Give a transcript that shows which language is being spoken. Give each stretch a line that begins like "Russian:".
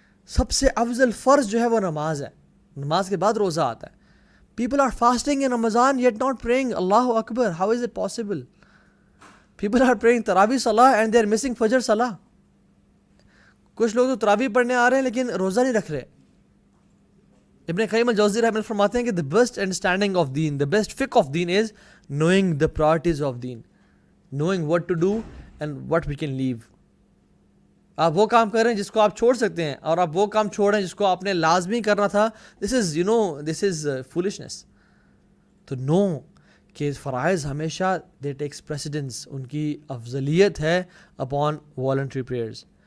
Urdu: سب سے افضل فرض جو ہے وہ نماز ہے, نماز کے بعد روزہ آتا ہے.
English: People are fasting in Ramadan yet not praying.
Arabic: اللہ اکبر,
English: How is it possible? People are praying تراویح صلاح and they are missing فجر صلاح.
Urdu: کچھ لوگ تو تراویح پڑھنے آ رہے ہیں لیکن روزہ نہیں رکھ رہے. ابن قیم الجوزی رحمہ اللہ فرماتے ہیں کہ
English: the best understanding of deen, the best fiqh of deen is knowing the priorities of deen, knowing what to do and what we can leave.
Urdu: آپ وہ کام کر رہے ہیں جس کو آپ چھوڑ سکتے ہیں, اور آپ وہ کام چھوڑ رہے ہیں جس کو آپ نے لازمی کرنا تھا.
English: this is foolishness.
Urdu: تو
English: know
Urdu: کہ فرائض ہمیشہ
English: they takes precedence,
Urdu: ان کی افضلیت ہے
English: upon voluntary prayers.